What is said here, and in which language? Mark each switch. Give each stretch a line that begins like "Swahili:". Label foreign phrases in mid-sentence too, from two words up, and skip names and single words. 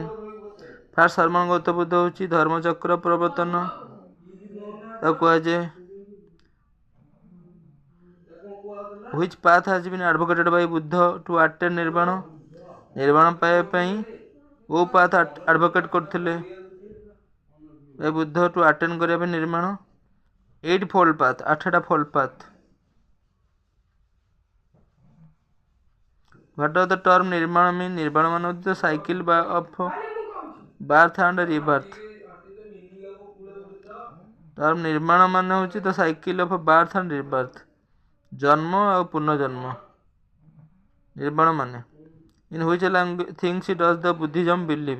English: first sermon
Odia: ଗୌତମ ବୁଦ୍ଧ ଧର୍ମଚକ୍ର ପ୍ରବର୍ତ୍ତନ ତାକୁ କୁହାଯାଏ।
English: Which path has been advocated by Buddha to attain Nirvana?
Odia: ନିର୍ବାଣ ପାଇବା ପାଇଁ କୋଉ
English: path advocate
Odia: କରୁଥିଲେ ବୁଦ୍ଧ
English: to attain
Odia: କରିବା ପାଇଁ ନିର୍ମାଣ?
English: 8 fold path, 8ଟା fold path. What does the term ନିର୍ବାଣ mean?
Odia: ନିର୍ବାଣ ମାନେ ହେଉଛି
English: cycle of birth and rebirth. ଟର୍ମ
Odia: ନିର୍ମାଣ ମାନେ ହେଉଛି
English: the cycle of birth and rebirth,
Odia: ଜନ୍ମ ଆଉ ପୁନର୍ଜନ୍ମ। ନିର୍ବାଣ ମାନେ
English: in which things does the Buddhism believe?